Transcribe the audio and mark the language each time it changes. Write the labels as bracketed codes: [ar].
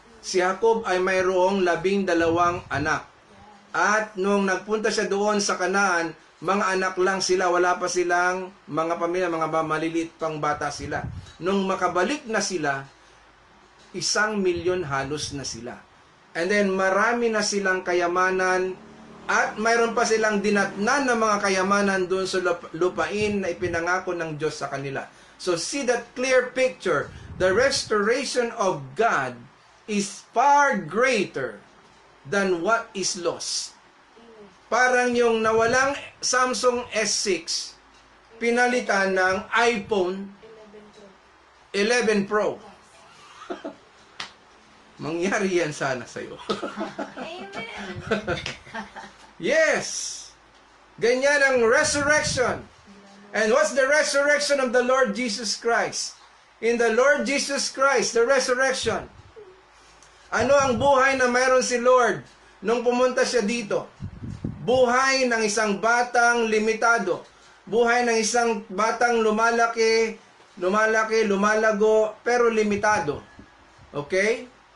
[tl] Si Jacob ay mayroong 12 anak. At nung nagpunta siya doon sa Kanaan, mga anak lang sila, wala pa silang mga pamilya, mga maliliit pang bata sila. Nung makabalik na sila, 1 milyon halos na sila. And then marami na silang kayamanan, at mayroon pa silang dinatnan ng mga kayamanan doon sa lupain na ipinangako ng Diyos sa kanila. [en] So see that clear picture. The restoration of God is far greater than what is lost. [tl] Parang yung nawalang Samsung S6, pinalitan ng iPhone 11 Pro. Mangyari yan sana sa'yo. Yes! Ganyan ang resurrection. [en] And what's the resurrection of the Lord Jesus Christ? In the Lord Jesus Christ, the resurrection. [tl] Ano ang buhay na mayroon si Lord nung pumunta siya dito? Buhay ng isang batang limitado. Buhay ng isang batang lumalago, pero limitado. Okay?